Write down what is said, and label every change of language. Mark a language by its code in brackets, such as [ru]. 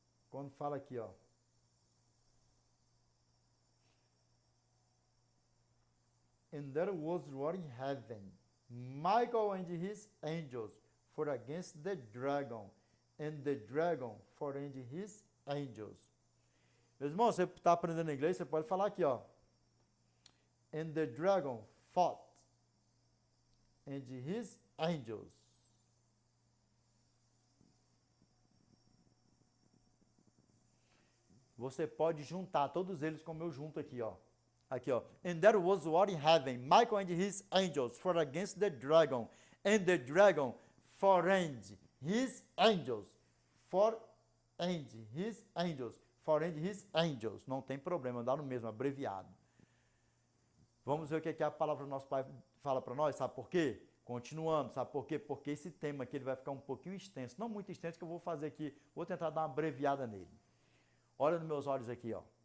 [pt] quando fala aqui, ó, [en] and there was war in heaven, Michael and his angels fought against the dragon, and the dragon fought and his angels. [pt] Meus irmãos, você está aprendendo inglês, você pode falar aqui, ó, [en] and the dragon fought and his angels. [pt] Você pode juntar todos eles como eu junto aqui, ó. Aqui, ó. [en] And there was war in heaven. Michael and his angels fought against the dragon. And the dragon fought and his angels. Fought and his angels. Fought and his angels. [pt] Não tem problema, dá no mesmo, abreviado. Vamos ver o que a palavra do nosso Pai fala para nós, sabe por quê? Continuando, sabe por quê? Porque esse tema aqui ele vai ficar um pouquinho extenso. Não muito extenso, que eu vou fazer aqui, vou tentar dar uma abreviada nele. Olha nos meus olhos aqui, ó.